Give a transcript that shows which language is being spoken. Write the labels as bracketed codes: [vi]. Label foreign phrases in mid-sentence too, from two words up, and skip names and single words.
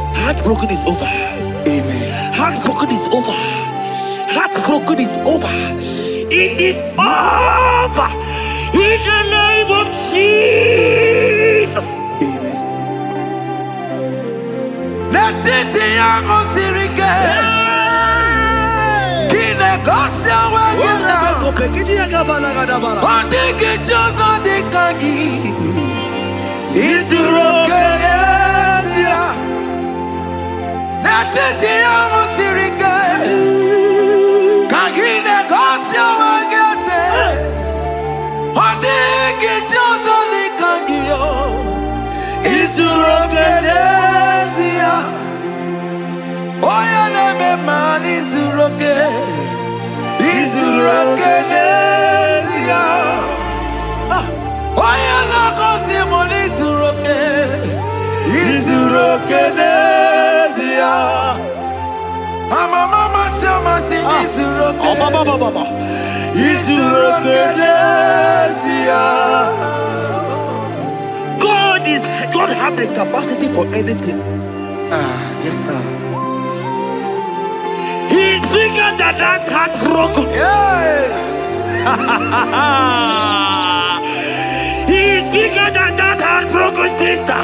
[en] Heartbroken is over. Amen. Heartbroken is over. Heartbroken is over. It is over. In the name of Jesus. Amen. Let it be a sirike. Kine gosia wagina. Ondigi jozo dikagi. Isurokenesia. Let it be a sirike. Kine gosia wagase. Ondigi jozo dikagi. Isurokenesia. Oya neme man isuroke. Isurokenesia. Oya na koti mon isuroke. Isurokenesia. Mama sama si isuroke. Baba. Isurokenesia. God have the capacity for anything. Yes sir. He's bigger than that heartbroken. Yeah. He's bigger than that heartbroken sister.